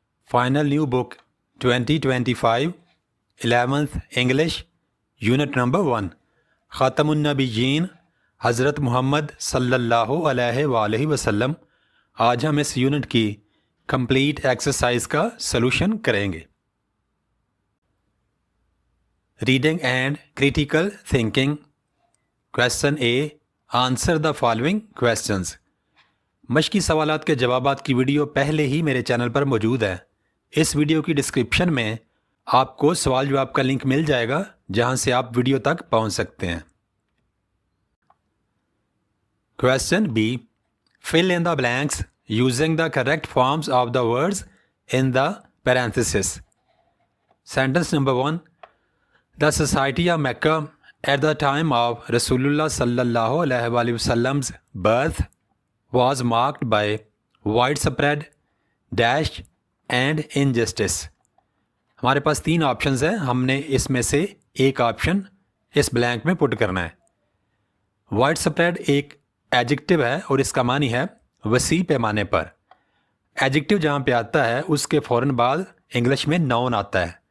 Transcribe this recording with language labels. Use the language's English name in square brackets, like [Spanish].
[English] Final new book 2025, 11th English, Unit number 1. [Urdu] Khatamun Nabiyyin, حضرت محمد صلی اللہ علیہ وآلہ وسلم. آج ہم اس یونٹ کی کمپلیٹ ایکسرسائز کا سلوشن کریں گے. [English] Reading and critical thinking. Question A, answer the following questions. [Urdu] مشقی سوالات کے جوابات کی ویڈیو پہلے ہی میرے چینل پر موجود ہے. اس ویڈیو کی ڈسکرپشن میں آپ کو سوال جواب کا لنک مل جائے گا جہاں سے آپ ویڈیو تک پہنچ سکتے ہیں. [English] Question B, fill in the blanks using the correct forms of the words in the parenthesis. Sentence number 1. The society of Mecca at the time of Rasulullah sallallahu alaihi wasallam's birth was marked by widespread dash and injustice. [Urdu] ہمارے پاس 3 options ہیں. ہم نے اس میں سے ایک option اس blank میں پٹ کرنا ہے. وائڈ سپریڈ ایک ایڈجیکٹو ہے اور اس کا معنی ہے وسیع پیمانے پر. ایڈجیکٹو جہاں پہ آتا ہے اس کے فوراً بعد انگلش میں ناؤن آتا ہے.